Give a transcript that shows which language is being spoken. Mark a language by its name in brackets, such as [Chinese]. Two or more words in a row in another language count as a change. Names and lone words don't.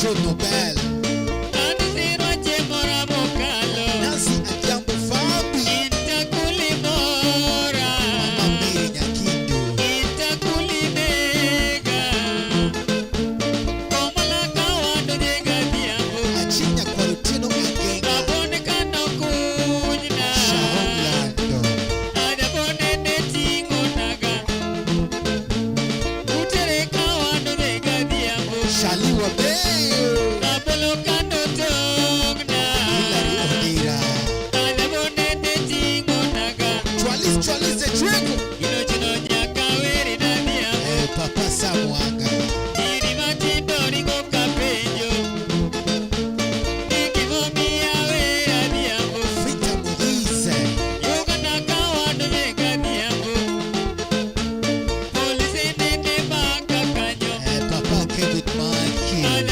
[Luo (Kenya and Tanzania)] Nobel. Nancy Adhiambo Fabi. Mama Mary Nyakindo. Achinya Kwarutino Agenga. Sharon Lando. Shaliwa Beyo. Hilary Odira. Twalis the Trigo. Papa Samwanga. Vita Moise. Papa Kevin Maki.